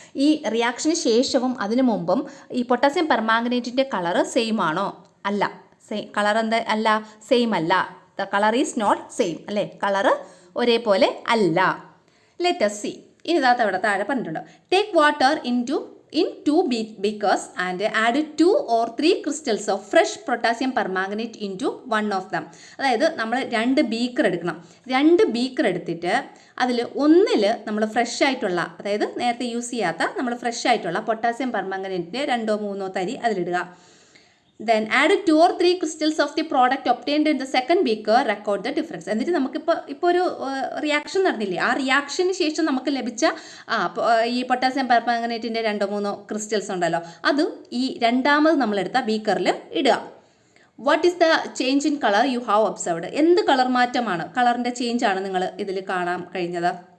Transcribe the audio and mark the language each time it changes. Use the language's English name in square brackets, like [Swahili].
[Malayalam] ഈ റിയാക്ഷന് ശേഷവും അതിനു മുമ്പും ഈ പൊട്ടാസ്യം പെർമാംഗനേറ്റിൻ്റെ കളറ് സെയിം ആണോ? അല്ല. കളർ എന്താ? അല്ല, സെയിം അല്ല. [English] the colour is not same [Malayalam] അല്ലേ? കളറ് ഒരേപോലെ അല്ല. [English] Let us see. [Malayalam] ഇനി ഇതാത്ത ഇവിടെ താഴെ പറഞ്ഞിട്ടുണ്ട്. [English] Take water in two in 2 beakers and add 2 or 3 crystals of fresh potassium permanganate into one of them. [Malayalam] അതായത് നമ്മൾ 2 ബീക്കർ എടുക്കണം. 2 ബീക്കർ എടുത്തിട്ട് അതിൽ ഒന്നിൽ നമ്മൾ ഫ്രഷ് ആയിട്ടുള്ള, അതായത് നേരത്തെ യൂസ് ചെയ്യാത്ത നമ്മൾ ഫ്രഷ് ആയിട്ടുള്ള പൊട്ടാസ്യം പെർമാംഗനേറ്റിൻ്റെ 2-3 തരി അതിലിടുക. [English] Then add 2 or 3 crystals of the product obtained in the second beaker, record the difference. [Malayalam] എന്നിട്ട് നമുക്കിപ്പോൾ ഒരു റിയാക്ഷൻ നടന്നില്ലേ, ആ റിയാക്ഷന് ശേഷം നമുക്ക് ലഭിച്ച ഈ പൊട്ടാസ്യം പെർമാംഗനേറ്റിൻ്റെ 2-3 ക്രിസ്റ്റൽസ് ഉണ്ടല്ലോ, അത് ഈ രണ്ടാമത് നമ്മളെടുത്ത ബീക്കറിൽ ഇടുക. [English] What is the change in colour you have observed? [Malayalam] എന്ത് കളർ മാറ്റമാണ്, കളറിൻ്റെ ചേഞ്ചാണ് നിങ്ങൾ ഇതിൽ കാണാൻ കഴിഞ്ഞത്?